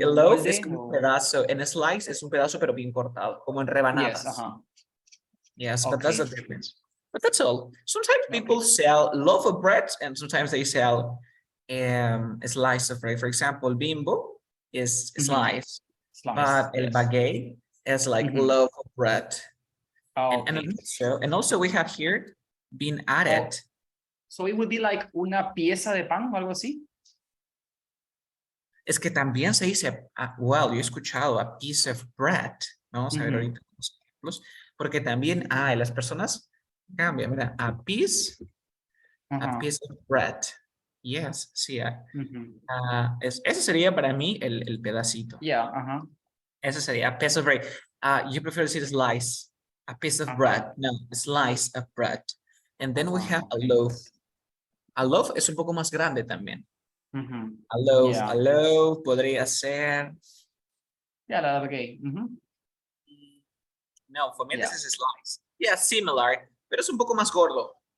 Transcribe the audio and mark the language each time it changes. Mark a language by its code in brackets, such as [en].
[es] A loaf es como un pedazo, [en] and a slice [es] es un pedazo pero bien cortado, como en rebanadas. [en] Yes, yes, but that's the difference. But that's all. Sometimes people sell loaf of bread, and sometimes they sell a slice of bread. For example, Bimbo is a slice, but el baguette is like loaf of bread. And also we have here been added. So it would be like [es] una pieza de pan o algo así. Es que también se dice, well, yo he escuchado [en] a piece of bread. [es] Vamos a ver ahorita los ejemplos. Porque también las personas cambian, mira, [en] a piece of bread. Yes, [es] sí. Ese sería para mí el pedacito. [en] Yeah, [es] Ese sería [en] a piece of bread. You prefer to say slice, a piece of bread. No, a slice of bread. And then we have a loaf. A loaf [es] es un poco más grande también. A loaf podría ser. [en] Yeah, okay. No, for me this is a slice. Yeah, similar, [es] pero es un poco más gordo.